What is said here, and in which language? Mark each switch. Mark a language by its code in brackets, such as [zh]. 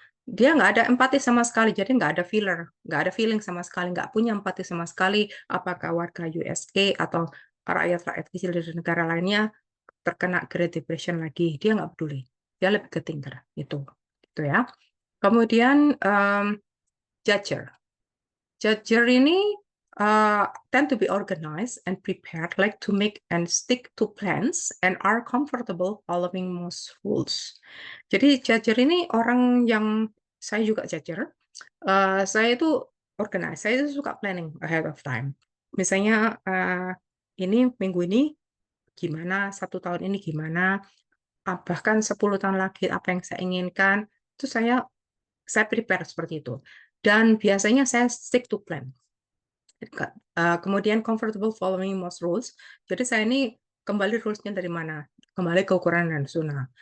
[id] Dia nggak ada empati sama sekali, jadi nggak ada filler, nggak ada feeling sama sekali, nggak punya empati sama sekali, apakah warga USA atau rakyat-rakyat kecil dari negara lainnya terkena Great Depression lagi, dia nggak peduli. Dia lebih ke thinker, itu ya. Kemudian, judger. [en] Judger ini, tend to be organized and prepared, like to make and stick to plans, and are comfortable following most rules. [id] Jadi judger ini orang yang saya juga judger, saya itu organize, saya itu suka [en] planning ahead of time. [id] Misalnya, ini minggu ini gimana, 1 tahun ini gimana, bahkan 10 tahun lagi apa yang saya inginkan, itu saya prepare seperti itu. Dan biasanya saya [en] stick to plan. [id] Kemudian [en] comfortable following most rules. [id] Jadi saya ini kembali rules-nya dari mana? Kembali ke ukuran dan sunnah.